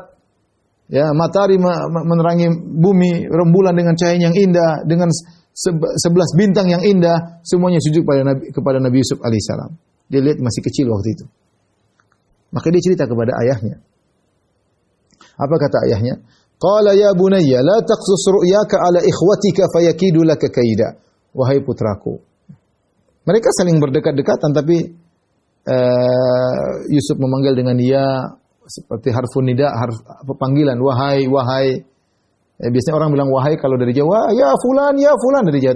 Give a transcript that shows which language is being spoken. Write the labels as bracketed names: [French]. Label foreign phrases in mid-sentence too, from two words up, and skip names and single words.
[Indonesian] Ya, matahari menerangi bumi, rembulan dengan cahaya yang indah, dengan 11 bintang yang indah, semuanya sujud kepada Nabi Yusuf alaihissalam. Dia lihat masih kecil waktu itu. Maka dia cerita kepada ayahnya. Apa kata ayahnya? [Arabic] قال يا بني لا تقصص رؤياك على إخوتك فيكيدوا لك كيدا. [Indonesian] Wahai putraku. Mereka saling berdekat-dekatan, tapi Yusuf memanggil dengan ya, seperti [Arabic] حرف النداء, [Indonesian] panggilan, wahai, wahai. Biasanya orang bilang wahai kalau dari Jawa, [Arabic] يا فلان [Indonesian] dari Jawa.